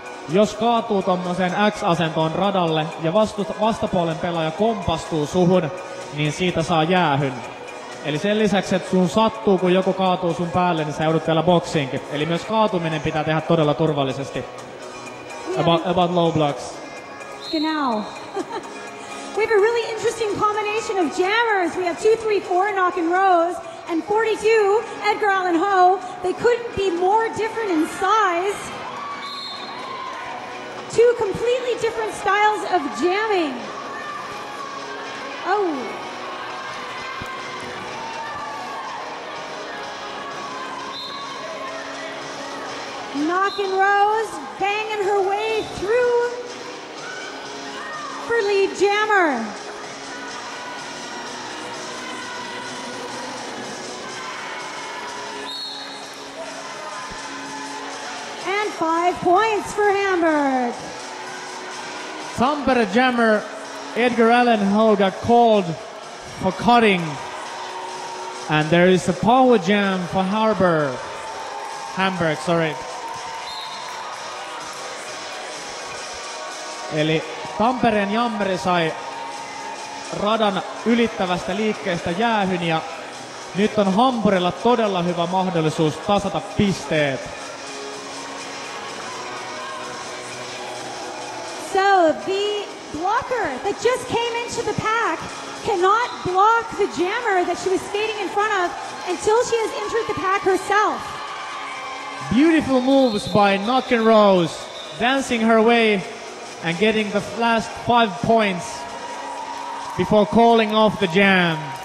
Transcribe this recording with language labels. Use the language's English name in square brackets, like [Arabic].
[Finnish] jos kaatuu tommoseen X-asentoon radalle ja vastapuolen pelaaja kompastuu suhun, niin siitä saa jäähyn. Eli sen lisäksi, että sun sattuu, kun joku kaatuu sun päälle, niin sä joudut vielä boksiinkin. Eli myös kaatuminen pitää tehdä todella turvallisesti. [English] About low blocks. [German] Genau. [English] We have a really interesting combination of jammers. We have 2, 3, 4 knock and rows, and 42, Edgar Allan Poe. They couldn't be more different in size. Two completely different styles of jamming. Oh. Knock and rows, banging her way through for lead jammer. And 5 points for Hamburg. Tampere jammer Edgar Allan Poe got called for cutting. And there is a power jam for Hamburg, sorry. [Finnish] Eli Tampereen jammeri sai radan ylittävästä liikkeestä jäähyn ja nyt on Hampurilla todella hyvä mahdollisuus tasata pisteet. [English] So the blocker that just came into the pack cannot block the jammer that she was skating in front of until she has entered the pack herself. Beautiful moves by Knock and Rose, dancing her way and getting the last 5 points before calling off the jam.